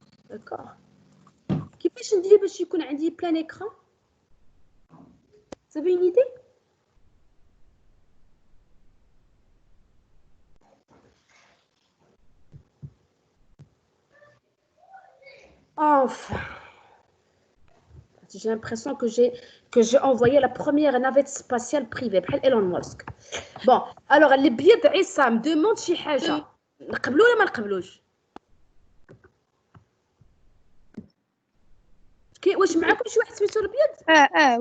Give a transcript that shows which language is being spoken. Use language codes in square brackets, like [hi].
[ar] داكوغ كيفاش ندير باش يكون عندي بلان اكران صافي [fr] une idée enfin J'ai l'impression que j'ai envoyé la première navette spatiale privée [ar] بحال [fr] Elon Musk. [ar] Bon, alors الابيض عصام demande شي حاجه نقبلو ولا ما نقبلوش؟ واش معاكم شي واحد سميتو الابيض؟